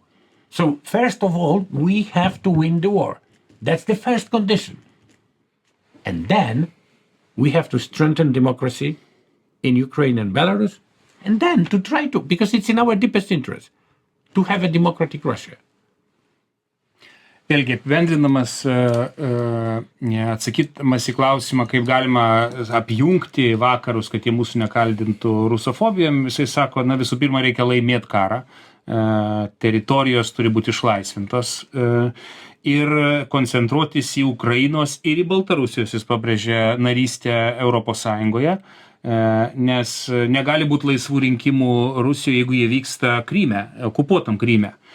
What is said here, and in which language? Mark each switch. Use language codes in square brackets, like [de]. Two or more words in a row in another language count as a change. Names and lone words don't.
[en] So first of all, we have to win the war. That's the first condition. And then we have to strengthen democracy in Ukraine and Belarus, and then to try to, because it's in our deepest interest, to have a democratic Russia. [lt] Vėlgi, apibendrinamas, atsakydamas į klausimą, kaip galima apjungti vakarus, kad jie mūsų nekaldintų rusofobijom, jisai sako, na visų pirma, reikia laimėti karą, teritorijos turi būti išlaisvintos ir koncentruotis į Ukrainos ir į Baltarusijos, jis pabrėžė, narystę Europos Sąjungoje, nes negali būti laisvų rinkimų Rusijoje, jeigu jie vyksta Kryme, okupuotam Kryme.